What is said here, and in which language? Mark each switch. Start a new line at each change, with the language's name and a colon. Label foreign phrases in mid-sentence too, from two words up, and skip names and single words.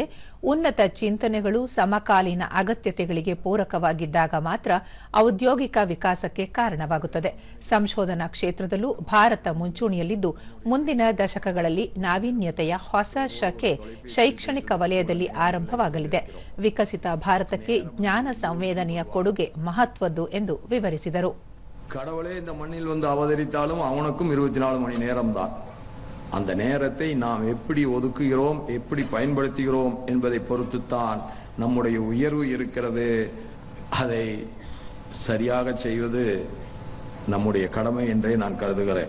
Kannada: ಉನ್ನತ ಚಿಂತನೆಗಳು ಸಮಕಾಲೀನ ಅಗತ್ಯತೆಗಳಿಗೆ ಪೂರಕವಾಗಿದ್ದಾಗ ಮಾತ್ರ ಔದ್ಯೋಗಿಕ ವಿಕಾಸಕ್ಕೆ ಕಾರಣವಾಗುತ್ತದೆ. ಸಂಶೋಧನಾ ಕ್ಷೇತ್ರದಲ್ಲೂ ಭಾರತ ಮುಂಚೂಣಿಯಲ್ಲಿದ್ದು, ಮುಂದಿನ ದಶಕಗಳಲ್ಲಿ ನಾವೀನ್ಯತೆಯ ಹೊಸ ಶಕೆ ಶೈಕ್ಷಣಿಕ ವಲಯದಲ್ಲಿ ಆರಂಭವಾಗಲಿದೆ. ವಿಕಸಿತ ಭಾರತಕ್ಕೆ ಜ್ಞಾನ ಸಂವೇದನೆಯ ಕೊಡುಗೆ ಮಹತ್ವದ್ದು ಎಂದು ವಿವರಿಸಿದರು.
Tamil: கடவுளே இந்த மண்ணில் வந்து அவதரித்தாலும் அவனுக்கும் 24 மணி நேரம்தான். அந்த நேரத்தை நாம் எப்படி ஒதுக்குகிறோம், எப்படி பயன்படுத்துகிறோம் என்பதை பொறுத்துத்தான் நம்முடைய உயர்வு இருக்கிறது. அதை சரியாக செய்வது நம்முடைய கடமை என்றே நான் கருதுகிறேன்.